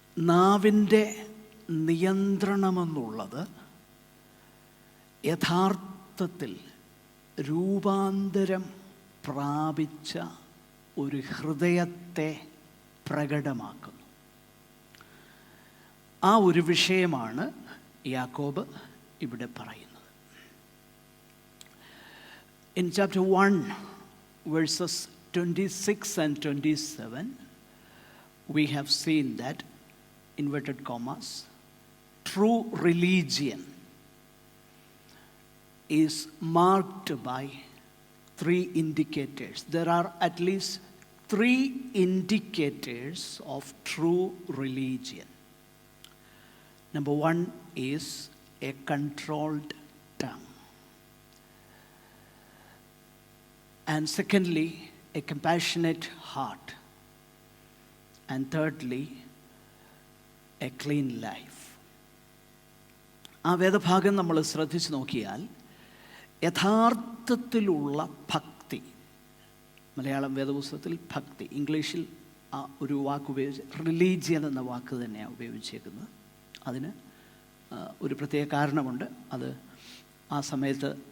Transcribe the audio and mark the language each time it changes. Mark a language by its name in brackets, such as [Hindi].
[Malayalam] നാവിൻ്റെ നിയന്ത്രണമെന്നുള്ളത് യഥാർത്ഥത്തിൽ രൂപാന്തരം പ്രാപിച്ച ഒരു ഹൃദയത്തെ പ്രകടമാക്കുന്നു. ആ ഒരു വിഷയമാണ് യാക്കോബ് ഇവിടെ പറയുന്നത്. [English] In chapter 1 verses 26 and 27 we have seen that, inverted commas, true religion is marked by 3 indicators. There are at least 3 indicators of true religion. Number 1 is a controlled tongue. And secondly, a compassionate heart. And thirdly, a clean life. [Malayalam] ആ വേദഭാഗം നമ്മൾ ശ്രദ്ധിച്ച് നോക്കിയാൽ യഥാർത്ഥത്തിലുള്ള ഭക്തി, മലയാളം വേദപുസ്തകത്തിൽ ഭക്തി, ഇംഗ്ലീഷിൽ ആ ഒരു വാക്ക് ഉപയോഗിച്ച് റിലീജിയൻ എന്ന വാക്ക് തന്നെയാണ് ഉപയോഗിച്ചേക്കുന്നത്. അതിന് ഒരു പ്രത്യേക കാരണമുണ്ട്. അത് ആ സമയത്ത്